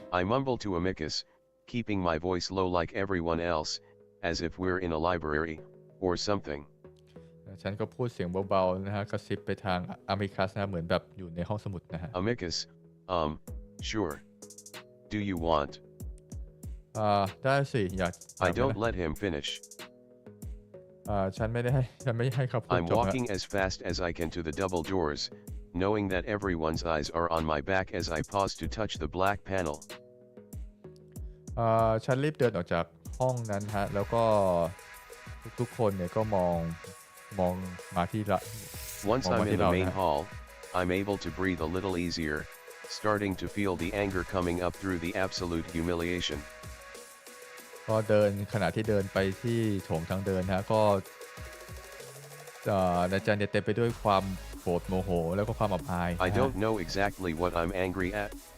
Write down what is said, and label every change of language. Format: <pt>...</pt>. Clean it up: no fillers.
<en>I mumble to Amicus, keeping my voice low like everyone else, as if we're in a library, or something.</en> <th>ฉันก็พูดเสียงเบาๆนะฮะกระซิบไปทางอามิคัสนะเหมือนแบบอยู่ในห้องสมุดนะฮะ</th> <en>Amicus, sure. Do you want?</en> <th>ได้สิอยาก</th> <en>I don't let him finish.</en> <th>ฉันไม่ให้เขาพูด</th> <en>I'm</en> <th>จบ</th> <en>walking as fast as I can to the double doors, knowing that everyone's eyes are on my back as I pause to touch the black panel.</en> <th>ฉันรีบเดินออกจากห้องนั้นฮะแล้วก็ทุกคนเนี่ยก็มองมาที่ละ</th> <en>Once I'm in the main hall, I'm able to breathe a little easier, starting to feel the anger coming up through the absolute humiliation.</en> <th>ก็เดินขณะที่เดินไปที่โถงทางเดินฮะก็ในใจเนี่ยเต็มไปด้วยความโกรธโมโหแล้วก็ความอับอาย</th> <en>I don't know exactly what I'm angry at.</en>